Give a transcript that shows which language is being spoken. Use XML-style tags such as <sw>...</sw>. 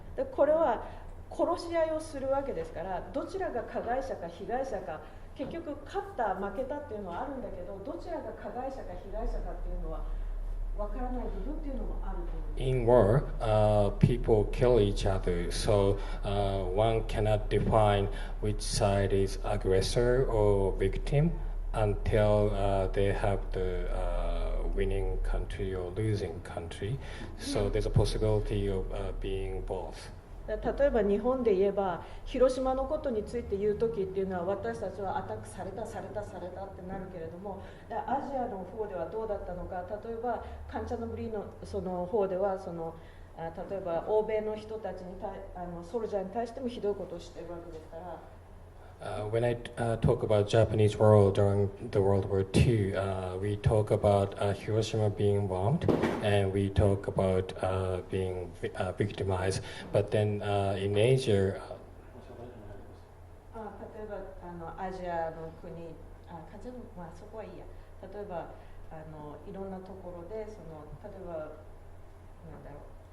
<ja>でこれは殺し合いをするわけですからどちらが加害者か被害者か結局勝った負けたっていうのはあるんだけどどちらが加害者か被害者かっていうのは分からない部分っていうのもあると思う</ja> <en>In war, people kill each other, so one cannot define which side is aggressor or victim until they have the winning country or losing country. So there's a possibility of being both.</en> <ja>例えば日本で言えば広島のことについて言う時っていうのは私たちはアタックされたってなるけれどもアジアの方ではどうだったのか例えばカンチャノブリのその方では例えば欧米の人たちにソルジャーに対してもひどいことをしているわけですから</ja> <en>When I talk about Japanese war during the World War II, we talk about Hiroshima being bombed, and we talk about being victimized. But then in Asia,</en> <ja>例えばアジアの国そこはいいや例えばいろんなところで例えばなんだろう</ja>